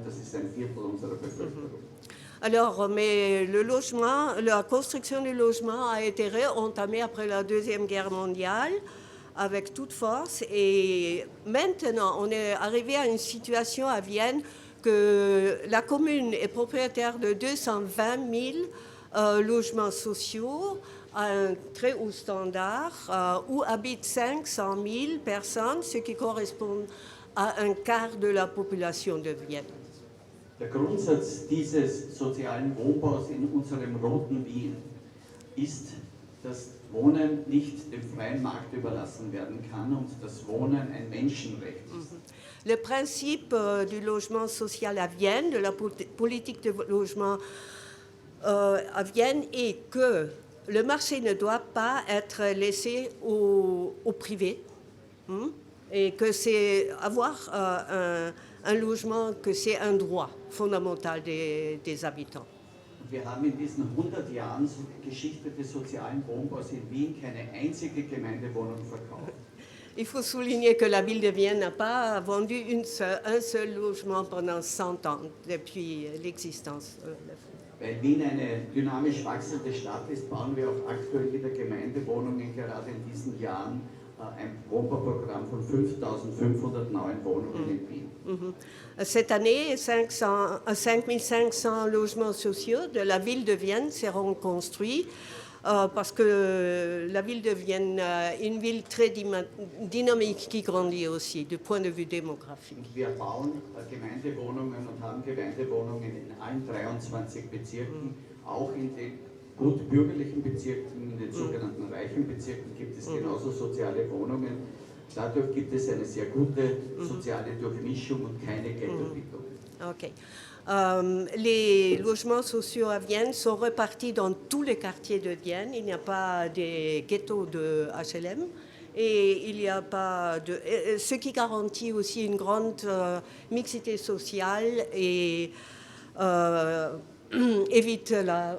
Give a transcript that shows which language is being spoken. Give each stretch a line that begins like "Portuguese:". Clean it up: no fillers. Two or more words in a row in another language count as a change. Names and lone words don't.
German: Das ist ein Viertel unserer Bevölkerung.
French: Alors, mais le logement, la construction du logement a été réentamée après la Deuxième Guerre mondiale avec toute force. Et maintenant, on est arrivé à une situation à Vienne que la commune est propriétaire de 220 000 logements sociaux à un très haut standard où habitent 500 000 personnes, ce qui correspond à un quart de la population de Vienne.
German: Der Grundsatz dieses sozialen Wohnbaus in unserem roten Wien ist, dass Wohnen nicht dem freien Markt überlassen werden kann und dass Wohnen ein Menschenrecht ist.
French: Le principe du logement social à Vienne, de la politique de logement à Vienne est que le marché ne doit pas être laissé au privé et que c'est avoir un logement, que c'est un droit fondamental des habitants.
German: Wir haben in diesen 100 Jahren Geschichte des sozialen Wohnbaus in Wien keine einzige Gemeindewohnung verkauft.
French: Il faut souligner que la ville de Vienne n'a pas vendu un seul logement pendant 100 ans, depuis l'existence.
German: Weil Wien eine dynamisch wachsende Stadt ist, bauen wir auch aktuell wieder Gemeindewohnungen, gerade in diesen Jahren ein Wohnbauprogramm von 5.500 neuen Wohnungen in Wien.
French: Cette année, 5500 logements sociaux de la ville de Vienne seront construits parce que la ville de Vienne est une ville très dynamique qui grandit aussi du point de vue démographique.
German: Wir bauen Gemeindewohnungen und haben Gemeindewohnungen in allen 23 Bezirken, auch in den gut bürgerlichen Bezirken, in den sogenannten reichen Bezirken gibt es genauso soziale Wohnungen. Dadurch gibt es eine sehr gute soziale Durchmischung und keine Ghettobildung. Okay.
French: Les logements sociaux à Vienne sont répartis dans tous les quartiers de Vienne. Il n'y a pas de ghettos de HLM. Et il n'y a pas de. Ce qui garantit aussi une grande mixité sociale et évite la.